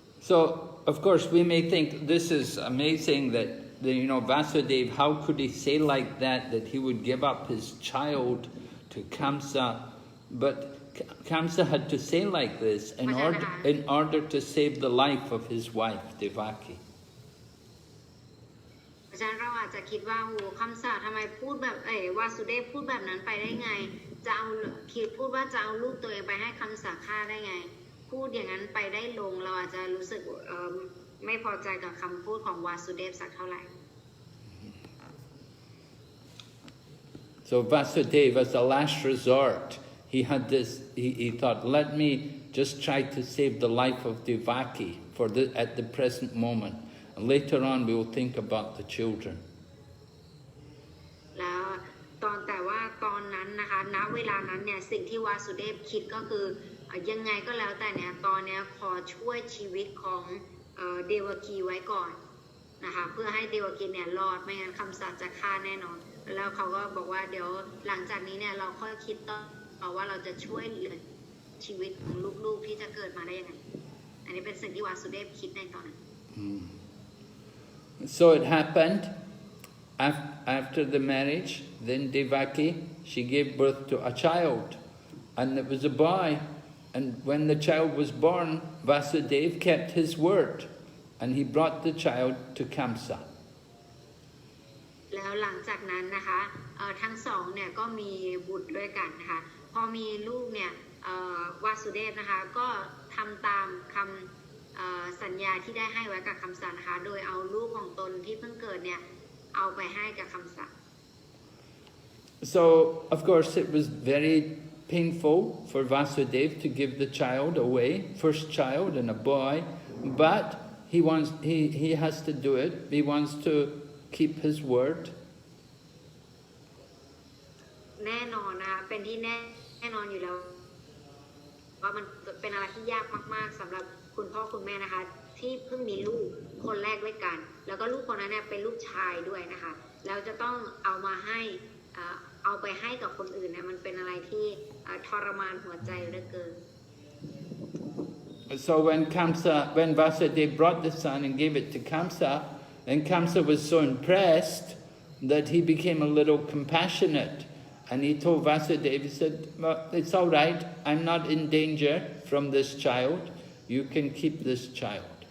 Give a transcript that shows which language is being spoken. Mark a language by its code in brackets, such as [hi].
[en] So of course we may think this is amazing that Vasudeva, how could he say like that he would give up his child to Kamsa? But Kamsa had to say like this in order to save the life of his wife, Devaki. [th] อาจารย์เราอาจจะคิดว่าโอ้คำสาทำไมพูดแบบวาสุเดฟพูดแบบนั้นไปได้ไงจะเอาพูดว่าจะเอาลูกตัวเองไปให้คำสาฆ่าได้ไงพูดอย่างนั้นไปได้ลงเราอาจจะรู้สึกไม่พอใจกับคำพูดของวาสุเดฟสักเท่าไหร่ [en] So Vasudeva, as a last resort, he had this. He thought, let me just try to save the life of Devaki at the present moment, and later on we will think about the children. [th] แล้วแต่ว่าตอนนั้นนะคะณเวลานั้นเนี่ยสิ่งที่วาสุเดฟคิดก็คือยังไงก็แล้วแต่เนี่ยตอนนี้ขอช่วยชีวิตของเดวกีไว้ก่อนนะคะเพื่อให้เดวกีเนี่ยรอดไม่งั้นคำสัตย์จะฆ่าแน่นอนแล้วเขาก็บอกว่าเดี๋ยวหลังจากนี้เนี่ยเราค่อยคิดต่อว่าเราจะช่วยเหลือชีวิตของลูกๆที่จะเกิดมาได้ยังไงอันนี้เป็นสิ่งที่วาสุเดฟคิดในตอนนั้น [en] So it happened after the marriage. Then Devaki, she gave birth to a child, and it was a boy. And when the child was born, Vasudeva kept his word, and he brought the child to Kamsa. [th] แล้วหลังจากนั้นนะคะทั้งสองเนี่ยก็มีบุตรด้วยกันนะคะพอมีลูกเนี่ยวาสุเดฟนะคะก็ทำตามคำสัญญาที่ได้ให้ไว้กับคำสัตย์นะคะโดยเอาลูกของตนที่เพิ่งเกิดเนี่ยเอาไปให้กับคำสัตย์ [en] So of course it was very painful for Vasudeva to give the child away, first child and a boy, but he has to do it. He wants to keep his word. [th] แน่นอนนะคะเป็นที่แน่นอนอยู่แล้วว่ามันเป็นอะไรที่ยากมากๆสำหรับคุณพ่อคุณแม่นะคะที่เพิ่งมีลูกคนแรกด้วยกันแล้วก็ลูกคนนั้นเนี่ยเป็นลูกชายด้วยนะคะแล้วจะต้องเอาไปให้กับคนอื่นเนี่ยมันเป็นอะไรที่ทรมานหัวใจเหลือเกิน [en] So when Vasudeva brought the son and gave it to Kamsa, then Kamsa was so impressed that he became a little compassionate, and he told Vasudeva, he said, well, it's all right, I'm not in danger from this child, you can keep this child.